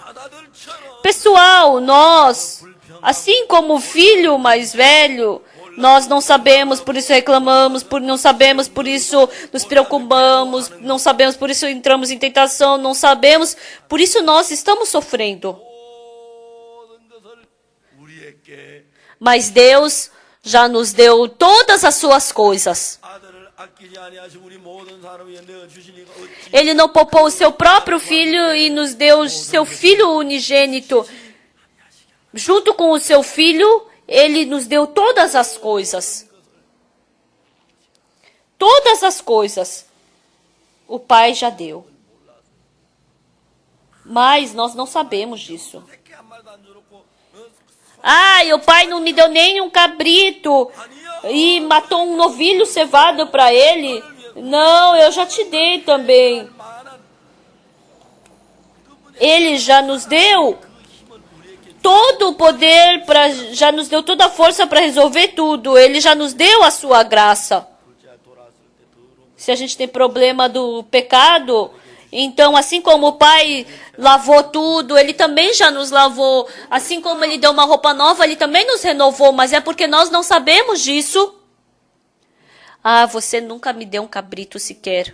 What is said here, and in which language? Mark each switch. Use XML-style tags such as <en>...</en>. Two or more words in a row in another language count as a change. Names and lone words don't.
<pt>Pessoal, nós, assim como o filho mais velho, Nós não sabemos, por isso reclamamos, não sabemos, por isso nos preocupamos, não sabemos, por isso entramos em tentação, não sabemos, por isso nós estamos sofrendo.</pt> <ko>모든 것을 우리에게</ko> <pt>Mas Deus já nos deu todas as suas coisas.</pt> <ko>아들을 아끼지 아니하시고 우리 모든 사람 위에 내어 주시니까 어찌</ko> <pt>Ele não poupou o seu próprio filho e nos deu seu filho unigênito. Junto com o seu filho, ele nos deu todas as coisas. Todas as coisas. O Pai já deu. Mas nós não sabemos disso.</pt> <ko>새끼 한 마리도 안 줘놓고</ko> <pt>Ah, e o pai não me deu nem um cabrito e matou um novilho cevado para ele. Não, eu já te dei também.</pt> <ko>많은</ko> <pt>Ele já nos deu todo o poder, já nos deu toda a força para resolver tudo. Ele já nos deu a sua graça.</pt> <ko>둘째 돌아왔을 때 더러운</ko> <pt>Se a gente tem problema do pecado, então assim como o Pai lavou tudo, Ele também já nos lavou. Assim como Ele deu uma roupa nova, Ele também nos renovou. Mas é porque nós não sabemos disso. Ah, você nunca me deu um cabrito sequer.</pt>